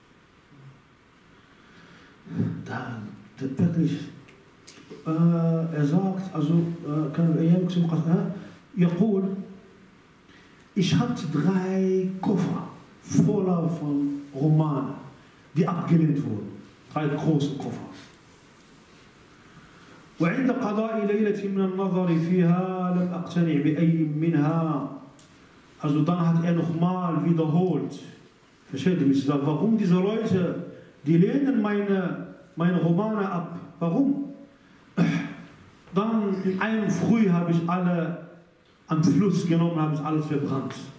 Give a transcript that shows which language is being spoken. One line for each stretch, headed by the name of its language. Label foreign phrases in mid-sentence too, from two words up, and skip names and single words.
German: Wirklich, er sagt, also, ich hatte 3 Koffer voller von Romanen, die abgelehnt wurden. 3 große Koffer.
Arabic: وعند قضاء ليلة من النظر فيها لم أقتنع بأي منها.
German: Also dann hat er nochmal wiederholt. Versteht ihr mich? Warum diese Leute, die lehnen meine Romane ab? Warum? Dann in einem Früh habe ich alle am Fluss genommen, habe ich alles verbrannt.